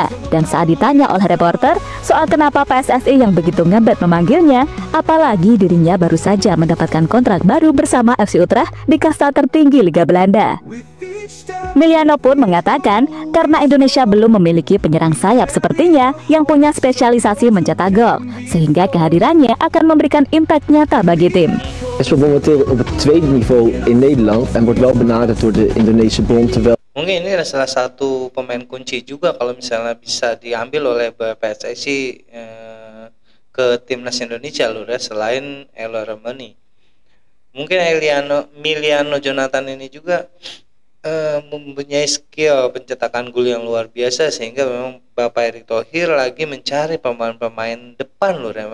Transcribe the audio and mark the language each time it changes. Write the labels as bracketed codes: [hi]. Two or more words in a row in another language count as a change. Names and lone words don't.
[id] Dan saat ditanya oleh reporter soal kenapa PSSI yang begitu ngebet memanggilnya, apalagi dirinya baru saja mendapatkan kontrak baru bersama FC Utrecht di kasta tertinggi Liga Belanda. Miliano pun mengatakan karena Indonesia belum memiliki penyerang sayap sepertinya yang punya spesialisasi mencetak gol, sehingga kehadirannya akan memberikan impact nyata bagi tim. [nl] Is momenteel op het tweede niveau in Nederland en wordt wel benaderd door de Indonesische bond, terwijl [id] Mungkin ini adalah salah satu pemain kunci juga kalau misalnya bisa diambil oleh PSSI ke timnas Indonesia loh ya, selain Elo Remeni. Mungkin Miliano Jonathan ini juga mempunyai skill pencetakan gol yang luar biasa, sehingga memang Bapak Erick Thohir lagi mencari pemain-pemain depan loh ya.